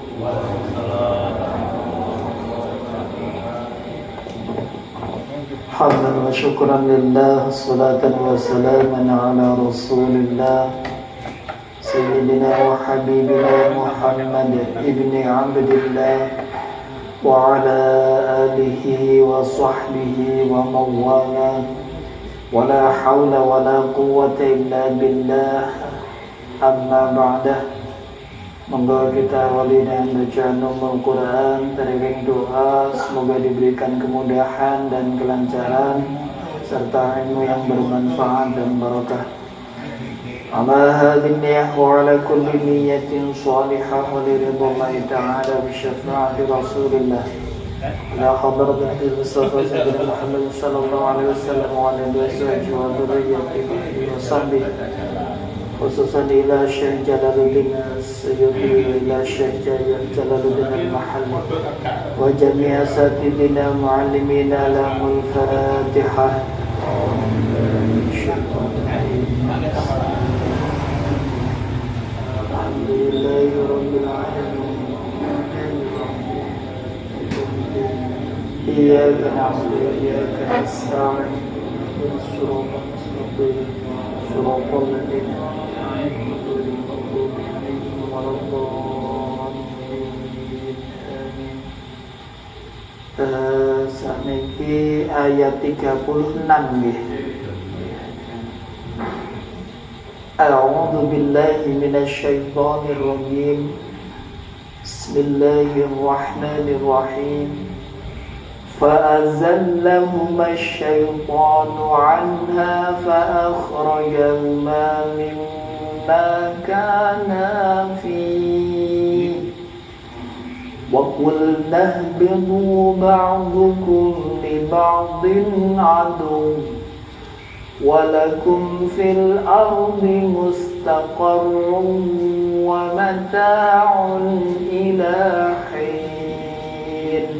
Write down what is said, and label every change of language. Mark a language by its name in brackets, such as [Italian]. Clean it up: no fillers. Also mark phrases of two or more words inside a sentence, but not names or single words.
[Arabic] حمدا وشكرا لله، صلاة وسلاما على رسول الله سيدنا وحبيبنا محمد بن عبد الله وعلى آله وصحبه ومولاه. ولا حول ولا قوة إلا بالله. أما بعد. [Indonesian] Monggo kita awali dengan bacaan Al-Quran, terkait doa, semoga diberikan kemudahan dan kelancaran serta ilmu yang bermanfaat dan barakah. [Arabic] على هذه النية وعلى كل نية صالحة ولرضوان الله تعالى بشفاعة رسول الله. يا حضرة المصطفى سيدنا محمد صلى الله عليه وسلم وعلى آله وذريته وصحبه خصوصا إلى شيخ جلال الدين سيدي إلى شيخ جلال الدين المحلي وجميع أساتذتنا معلمينا لهم الفاتحة. الحمد لله رب العالمين. إياك نعبد وإياك نستعين اهدنا الصراط المستقيم صراط الذين أنعمت عليهم غير [Javanese] saniki ayat 36 nggih. [Arabic] أعوذ بالله من الشيطان الرجيم. بسم الله الرحمن الرحيم. فأزلهما الشيطان عنها فأخرجهما مما كانا فيه وقلنا اهبطوا بعضكم لبعض عدو ولكم في الأرض مستقر ومتاع إلى حين.